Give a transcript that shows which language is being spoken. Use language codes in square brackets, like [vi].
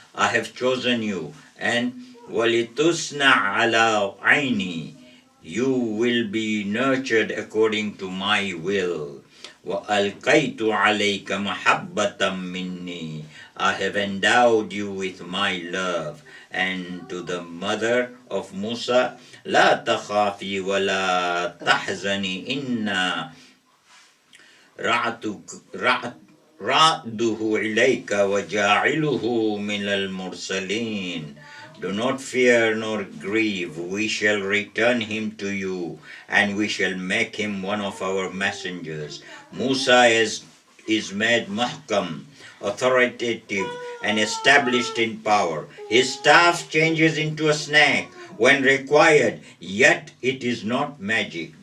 [en] I have chosen you, and [ar] وَلِتُسْنَعْ عَلَى عَيْنِي. [en] You will be nurtured according to my will. [ar] وَأَلْقَيْتُ عَلَيْكَ مَحَبَّةً مِّنِّي. [en] I have endowed you with my love. And to the mother of Musa, [ar] لَا تَخَافِي وَلَا تَحْزَنِي إِنَّا رَعْدُهُ إِلَيْكَ وَجَاعِلُهُ مِنَ الْمُرْسَلِينَ. [en] Do not fear nor grieve, we shall return him to you, and we shall make him one of our messengers. Musa is made muhkam, authoritative, and established in power. His staff changes into a snake when required, yet it is not magic.